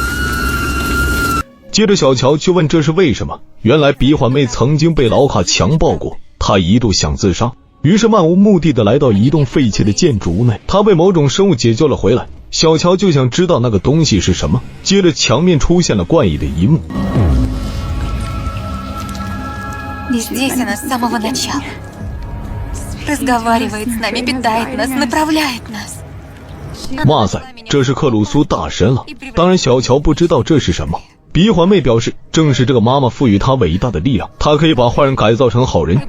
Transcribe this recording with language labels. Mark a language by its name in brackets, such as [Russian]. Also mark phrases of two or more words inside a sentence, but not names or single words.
[Chinese] 接着小乔就问这是为什么，原来鼻环妹曾经被老卡强暴过，她一度想自杀， 于是漫无目的的来到一栋废弃的建筑物内，他被某种生物解救了回来。小乔就想知道那个东西是什么，接着墙面出现了怪异的一幕。 [Russian] Здесь она с самого начала. Разговаривает с нами, питает нас, направляет нас. [Chinese] 哇塞，这是克鲁苏大神了！当然，小乔不知道这是什么。鼻环妹表示，正是这个妈妈赋予她伟大的力量，她可以把坏人改造成好人。